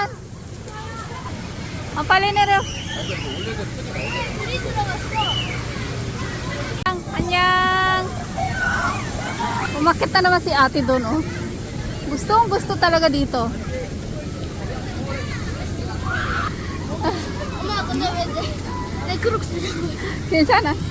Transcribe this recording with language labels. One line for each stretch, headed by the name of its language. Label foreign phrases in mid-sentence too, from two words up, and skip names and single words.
Filipino: Ang pali na rin. Annyeong. Umakit na naman si ate doon, oh. Gusto talaga dito.
Korean: 엄마, 근데 왜 내 크록스 잡고 있어? 괜찮아.